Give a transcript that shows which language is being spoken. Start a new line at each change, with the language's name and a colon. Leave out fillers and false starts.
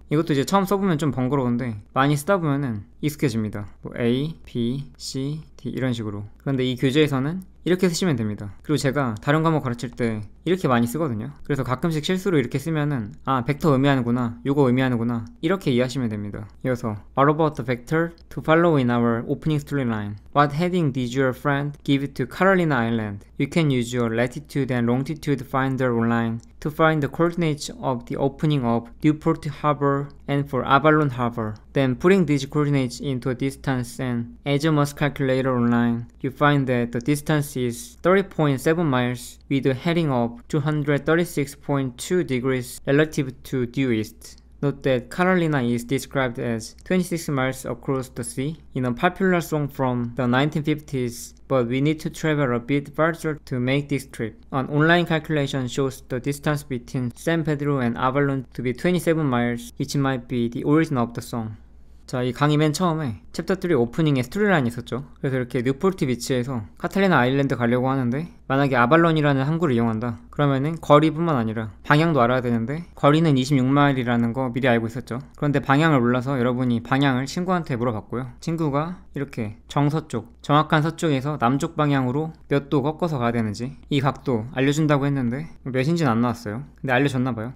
Korean: 이것도 이제 처음 써보면 좀 번거로운데 많이 쓰다 보면은 익숙해집니다. A, B, C, D 이런 식으로. 그런데 이 교재에서는 이렇게 쓰시면 됩니다. 그리고 제가 다른 과목 가르칠 때 이렇게 많이 쓰거든요. 그래서 가끔씩 실수로 이렇게 쓰면은 벡터 의미하는구나, 요거 의미하는구나 이렇게 이해하시면 됩니다. 이어서
English: What about the vector to follow in our opening storyline? What heading did your friend give to Carolina Island? You can use your latitude and longitude finder online to find the coordinates of the opening of Newport Harbor and for Avalon Harbor. Then putting these coordinates into a distance and azimuth calculator online, you find that the distance is 30.7 miles with a heading of 236.2 degrees relative to due east. Note that Carolina is described as 26 miles across the sea in a popular song from the 1950s, but we need to travel a bit farther to make this trip. An online calculation shows the distance between San Pedro and Avalon to be 27 miles, which might be the origin of the song.
Korean: 자, 이 강의 맨 처음에 챕터 3 오프닝에 스토리라인이 있었죠. 그래서 이렇게 뉴포트 비치에서 카탈리나 아일랜드 가려고 하는데 만약에 아발론이라는 항구를 이용한다 그러면은 거리뿐만 아니라 방향도 알아야 되는데 거리는 26마일이라는 거 미리 알고 있었죠. 그런데 방향을 몰라서 여러분이 방향을 친구한테 물어봤고요. 친구가 이렇게 정서쪽, 정확한 서쪽에서 남쪽 방향으로 몇 도 꺾어서 가야 되는지 이 각도 알려준다고 했는데 몇인지는 안 나왔어요. 근데 알려줬나봐요.